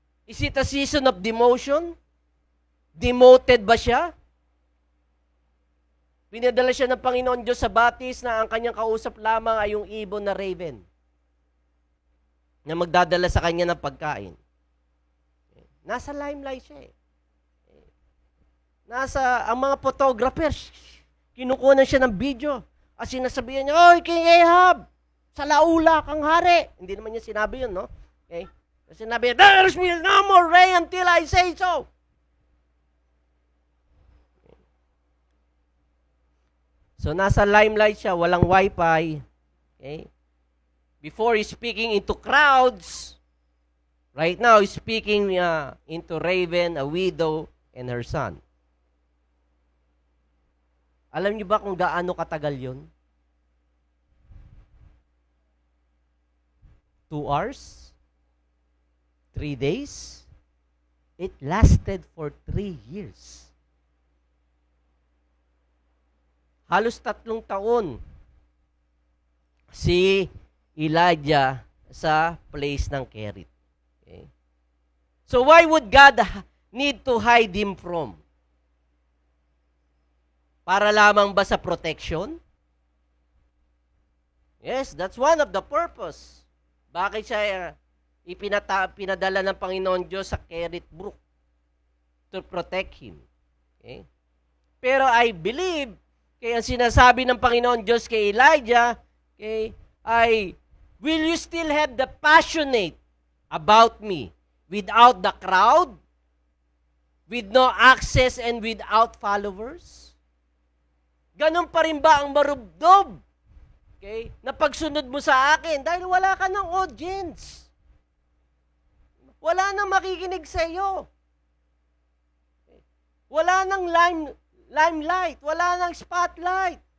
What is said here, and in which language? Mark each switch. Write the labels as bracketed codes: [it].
[en] Is it a season of demotion? [tl] Demoted ba siya? Pinadala siya ng Panginoon Diyos sa batis na ang kanyang kausap lamang ay yung ibon na raven na magdadala sa kanya ng pagkain. Nasa limelight siya eh. Ang mga photographers, kinukunan siya ng video at sinasabihan niya, "Oy, King Ahab, sa laula kang hari." Hindi naman niya sinabi yun, no? Okay? Sinabi niya, [en] "There will no more rain until I say so." [tl] So, nasa limelight siya, walang wifi. Okay? [en] Before he's speaking into crowds, right now he's speaking into Raven, a widow, and her son. [tl] Alam niyo ba kung gaano katagal yun? [en] 2 hours? 3 days? It lasted for 3 years. [tl] Halos 3 taon si Elijah sa place ng Kerit. Okay? [en] So why would God need to hide him from? [tl] Para lamang ba sa protection? [en] Yes, that's one of the purpose. [tl] Bakit siya pinadala ng Panginoon Diyos sa Kerit Brook? [en] To protect him. Okay? [tl] Pero [en] I believe, [tl] kaya ang sinasabi ng Panginoon Diyos kay Elijah, [en] okay, ay, will you still have the passionate about me without the crowd, with no access and without followers? [tl] Ganon pa rin ba ang marubdob? Okay? Na pagsunod mo sa akin dahil wala ka ng audience. wala nang makikinig sa iyo. Wala nang limelight, wala nang spotlight.